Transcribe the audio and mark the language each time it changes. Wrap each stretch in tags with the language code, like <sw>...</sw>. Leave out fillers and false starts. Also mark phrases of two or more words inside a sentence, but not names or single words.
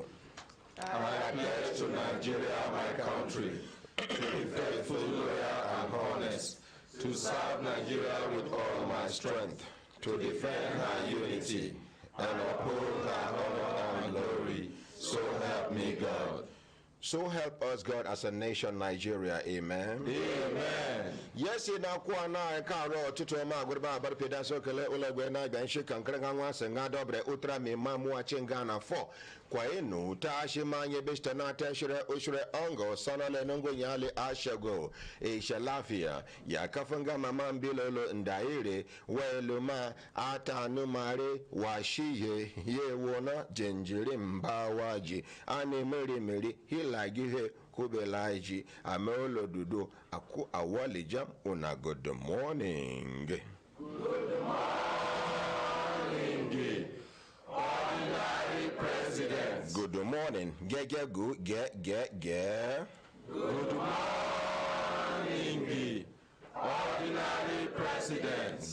<en>I pledge to Nigeria, my country, to be faithful, loyal, and honest, to serve Nigeria with all my strength, to defend her unity, and uphold her honor and glory. So help me God. So help us God as a nation, Nigeria. Amen. Amen. Yes, you know, Kwana, Karo, Tutoma, Gurba, Barpeda, Sokele, Ulagwena, Ganshi, Kankrangan, Sanga, Dobre, Utra, Mamua, Chingana, 4. Kwaenu, Tashimanye, Bistanata, Ushure, Ongo, Sonale, Nungo, Yali, Ashago, Eshalafia, Yakafanga, Mamam, Bilolo, Ndaire, Weluma, Ata, Numare, Washiye, Yewona, Jinjirim, Bawaji, Anne, Mary, Hilagihe, Kubelaji, Amelo Dudo, Aku Awalijam, Una good morning. Good morning, ordinary president. Good morning. Get. Good morning, ordinary president.</en>